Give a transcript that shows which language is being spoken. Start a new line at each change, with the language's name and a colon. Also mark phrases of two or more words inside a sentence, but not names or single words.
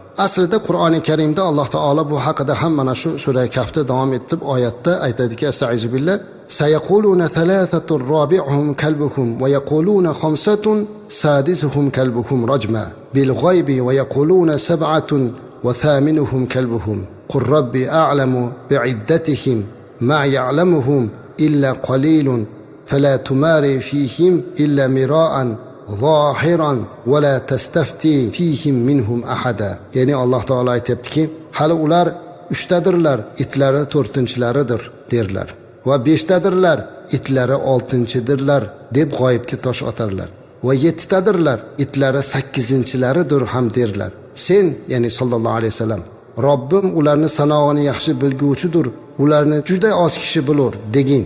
Uzbek: Aslida Qur'oni Karimda Alloh taolo bu haqida ham mana shu sura Kahfda davom etib oyatda aytadiki:
Arabic: "أستعيذ بالله سيقولون ثلاثة رابعهم كلبهم ويقولون خمسة سادسهم كلبهم رجما بالغيب ويقولون سبعة وثامنهم كلبهم قل ربي أعلم بعدتهم ما يعلمهم إلا قليل فلا تمار فيهم إلا مراء ظاهرا ولا تستفت فيهم منهم أحدا."
Uzbek: Ya'ni Alloh taolo aytibdiki, hali ular 3tadirlar, itlari 4-chilaridir derlar. Va 5tadirlar, itlari 6-chidirlar deb g'oyibga tosh otarlar. Va 7tadirlar, itlari 8-chilaridir ham derlar. Sen, ya'ni
Arabic: صلى الله عليه وسلم,
Uzbek: Robbim ularni sanog'ini yaxshi bilguvchidir, ularni juda oz kishi bilur degin.